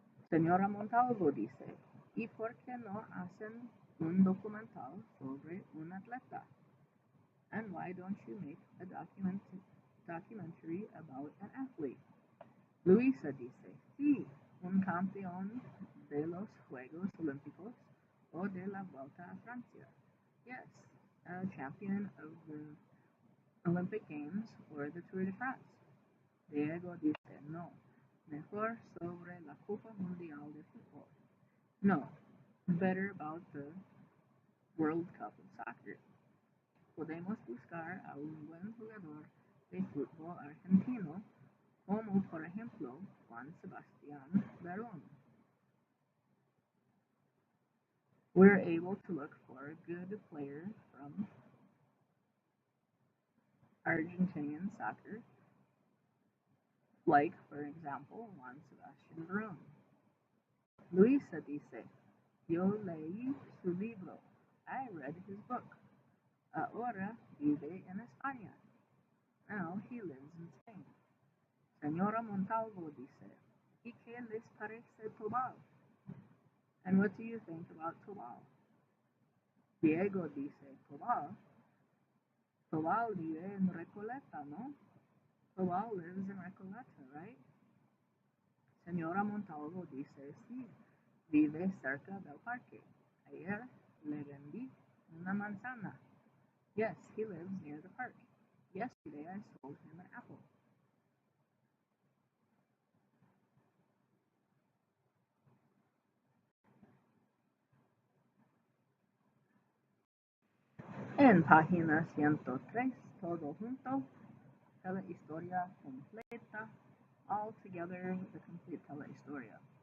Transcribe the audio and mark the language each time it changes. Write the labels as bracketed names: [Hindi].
[Spanish] Señora Montalvo dice, ¿y por qué no hacen un documental sobre un atleta? [English] And why don't you make a documentary about an athlete? [Spanish] Luisa dice, sí, un campeón de los Juegos Olímpicos o de la Vuelta a Francia. [English] Yes, a champion of the Olympic Games or the Tour de France. [Spanish] Diego dice, no, mejor sobre la Copa Mundial de Fútbol. [English] No, better about the World Cup of Soccer. [Spanish] Podemos buscar a un buen jugador de fútbol argentino, como por ejemplo Juan Sebastián Verón. [English] We're able to look for a good player from Argentinian soccer, like, for example, Juan Sebastián Verón. [Spanish] Luisa dice, yo leí su libro. [English] I read his book. [Spanish] Ahora vive en España. [English] Now he lives in Spain. [Spanish] Señora Montalvo dice, ¿y qué les parece Tobal? [English] And what do you think about Tobal? [Spanish] Diego dice, Tobal vive en Recoleta, ¿no? [English] Tobal lives in Recoleta, right? [Spanish] Señora Montalvo dice, sí, vive cerca del parque. Ayer le vendí una manzana. [English] Yes, he lives near the park. Yesterday I sold him an apple. [Spanish] En página 103, todo junto, telehistoria completa, [English] all together, the complete telehistoria.